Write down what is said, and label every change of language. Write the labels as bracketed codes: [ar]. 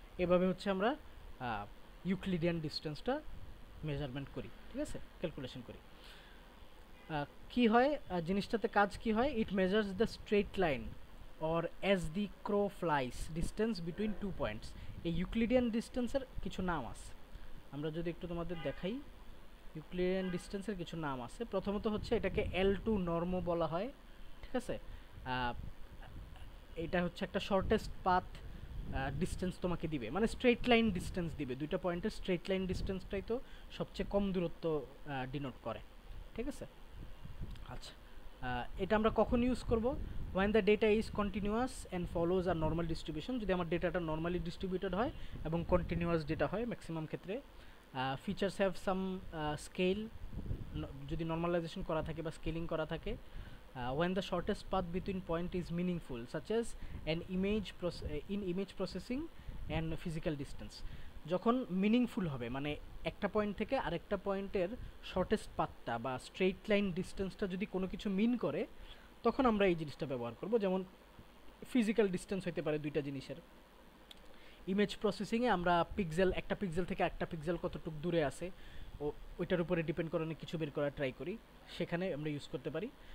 [bn] এভাবে হচ্ছে আমরা ইউক্লিডিয়ান ডিস্টেন্সটা মেজারমেন্ট করি, ঠিক আছে, ক্যালকুলেশন করি। কি হয় জিনিসটাতে কাজ কি হয়? [en] It measures the straight line or as the crow flies distance between 2 points। [bn] এই ইউক্লিডিয়ান ডিস্টেন্সের কিছু নাম আছে, আমরা যদি একটু তোমাদের দেখাই। ইউক্লিডিয়ান ডিস্টেন্সের কিছু নাম আছে। প্রথমত হচ্ছে এটাকে L2 নর্ম বলা হয়, ঠিক আছে। এটা হচ্ছে একটা শর্টেস্ট পাথ ডিস্টেন্স তোমাকে দিবে, মানে স্ট্রেট লাইন ডিস্টেন্স দিবে। দুইটা পয়েন্টের স্ট্রেট লাইন ডিস্টেন্সটাই তো সবচেয়ে কম দূরত্ব ডিনোট করে, ঠিক আছে। আচ্ছা, এটা আমরা কখন ইউজ করব? [en] when the data is continuous and follows a normal distribution। [bn] যদি আমার ডেটাটা নর্মালি ডিস্ট্রিবিউটেড হয় এবং কন্টিনিউয়াস ডেটা হয় ম্যাক্সিমাম ক্ষেত্রে। [en] features have some scale, [bn] যদি নর্মালাইজেশন করা থাকে বা স্কেলিং করা থাকে। [en] when the shortest path between point is meaningful such as an image processing and physical distance। [bn] যখন মিনিংফুল হবে, মানে একটা পয়েন্ট থেকে আরেকটা পয়েন্টের শর্টেস্ট পাথটা বা স্ট্রেইট লাইন ডিস্টেন্সটা যদি কোনো কিছু মিন করে, তখন আমরা এই জিনিসটা ব্যবহার করব। যেমন ফিজিক্যাল ডিস্টেন্স হতে পারে দুইটা জিনিসের। ইমেজ প্রসেসিংয়ে আমরা একটা পিক্সেল থেকে একটা পিক্সেল কতটুকু দূরে আছে ওইটার উপরে ডিপেন্ড করে অনেক কিছু বের করার ট্রাই করি, সেখানে আমরা ইউজ করতে পারি।